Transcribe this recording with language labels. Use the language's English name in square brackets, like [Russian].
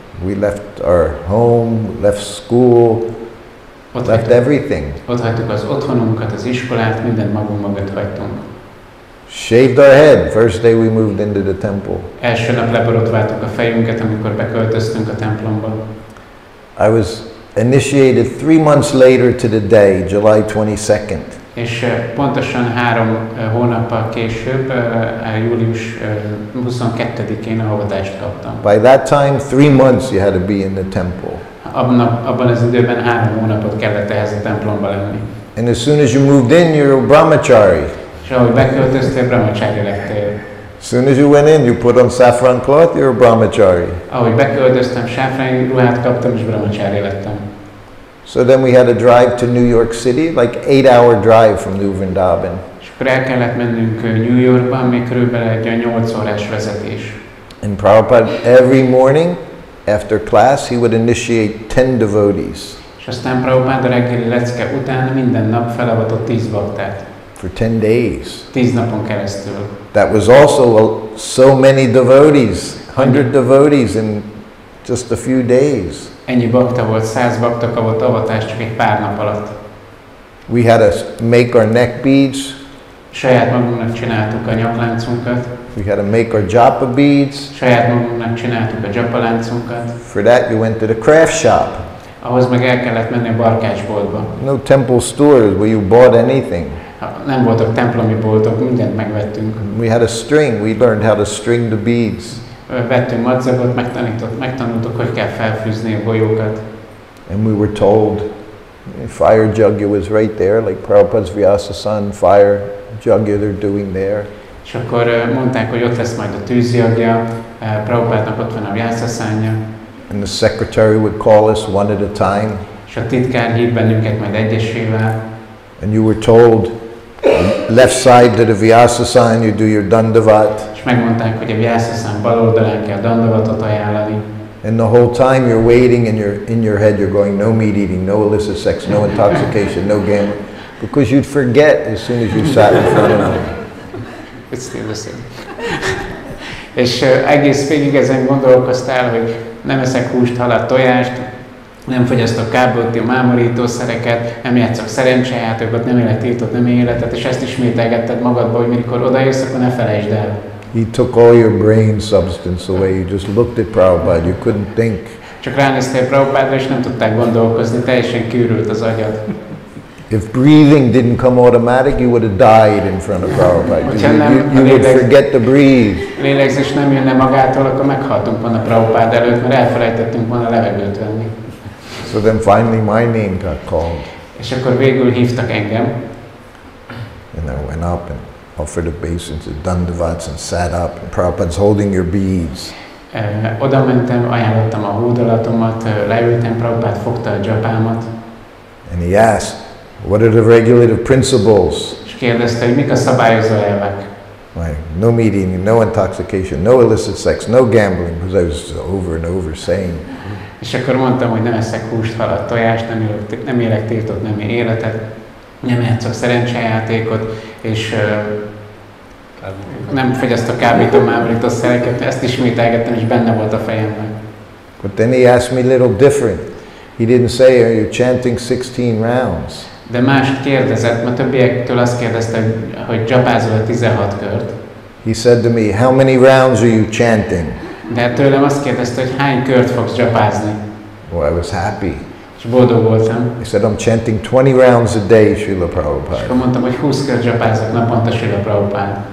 [English] We left our home, left school, left everything. [Hungarian] Ott hagytuk az otthonunkat, az iskolát, mindent magunk mögött hagytunk. [English] Shaved our head. First day we moved into the temple. [Hungarian] Első nap leborotváltuk a fejünket, amikor beköltöztünk a templomba. [English] I was initiated 3 months later to the day, July 22nd. [Hungarian] És pontosan 3 hónappal később, július 22-én a avatást kaptam. [English] By that time, 3 months you had to be in the temple. [Hungarian] Abban az időben 3 hónapot kellett ehhez a templomba lenni. [English] And as soon as you moved in, you're a brahmachari. [Hungarian] És ahogy beköltöztél, brahmachari lettél. [English] As soon as you went in, you put on saffron cloth, you're a brahmachari. [Hungarian] Ahogy beköltöztem, sáfrány ruhát kaptam, és brahmachari lettem. [English] So then we had to drive to New York City, like 8-hour drive from Új Vraja-dhamaban. [Hungarian] És akkor el kellett mennünk New Yorkba, még körülbelül egy 8 órás vezetés. [English] And Prabhupada, every morning after class, he would initiate 10 devotees. [Hungarian] És aztán Prabhupada reggeli lecke után minden nap felavatott 10 baktát. [English] For 10 days. [Hungarian] 10 napon keresztül. [English] That was also so many devotees, 100 devotees in just a few days. [Hungarian] Ennyi bakta volt, 100 bakta kapott avatást csak egy pár nap alatt. [English] We had to make our neck beads. [Hungarian] Saját magunknak csináltuk a nyaklánцunkat. [English] We had to make our japa beads. [Hungarian] Saját magunknak csináltuk a japaláncunkat. [English] For that, you went to the craft shop. [Hungarian] ahhoz meg el kellett menni a barkácsboltba. [English] No temple stores where you bought anything. [Hungarian] Nem voltak templomi boltok, mindent megvettünk. [English] We had a string. We learned how to string the beads. [Hungarian] Vettünk madzagot, megtanultuk, hogy kell felfűzni a golyókat. [English] And we were told, fire jugya was right there, like Prabhupada's Vyasa-san, fire jugya they're doing there. [Hungarian] És akkor mondták, hogy ott lesz majd a tűzjagja, Prabhupádnak ott van a Vyasa-szánja. [English] And the secretary would call us one at a time. [Hungarian] És a titkár hív bennünket majd egyesével. [English] And you were told, left side to the Vyasa-san, you do your dandavat. [Hungarian] És megmondták, hogy a Vyasa-szán bal oldalán kell dandavatot ajánlani. [English] And the whole time you're waiting in your head, you're going, no meat eating, no illicit sex, no intoxication, no gambling. Because you'd forget as soon as you sat in front of them. It's still the same. [Hungarian] És egész végig ezen gondolkoztál, hogy nem eszek húst, halat, tojást, nem fogyasztok kábítót, mámorítószereket, nem játszok szerencsejátékot, nem élek tiltott, nem életet, és ezt ismételgetted magadba, hogy mikor odaérsz, akkor ne felejtsd el. [English] He took all your brain substance away. You just looked at Prabhupada. You couldn't think. [Hungarian] Csak ránéztél Prabhupádra, és nem tudták gondolkozni, teljesen kiürült az agyad. [English] If breathing didn't come automatic, you would have died in front of Prabhupada. You would forget to breathe. [Hungarian] Lélegzés nem jönne magától, akkor meghaltunk volna Prabhupád előtt, mert elfelejtettünk volna levegőt venni. [English] So then finally my name got called. [Hungarian] És akkor végül hívtak engem. [English] And I went up and offered obeisance to dandavats and sat up. And Prabhupada's holding your beads. [Hungarian] Oda mentem, ajánlottam a hódolatomat, leültem, Prabhupád fogta a dzsapámat. [English] And he asked, what are the regulative principles? [Hungarian] És kérdezte, hogy mik a szabályozó elvek. [English] Like, no meat eating, no intoxication, no illicit sex, no gambling, because I was over and over saying. [Hungarian] És akkor mondtam, hogy nem eszek húst, halat, tojást, nem élek tiltott nemi életet, nem játszok szerencsejátékot, és nem fogyasztok kábító, mámorítószereket, ezt ismételgettem, és benne volt a fejemben. [English] But then he asked me a little different. He didn't say, are you chanting 16 rounds? [Hungarian] De mást kérdezett, mert többiektől azt kérdezte, hogy dzsapázol 16 kört. [English] He said to me, how many rounds are you chanting? [Hungarian] De tőlem azt kérdezte, hogy hány kört fogsz dzsapázni. [English] Well, I was happy. [Hungarian] És boldog voltam. [English] He said, I'm chanting 20 rounds a day, Srila [Hungarian] És [English] Prabhupada. [Hungarian] akkor mondtam, hogy 20 kört dzsapázok naponta, Srila Prabhupada.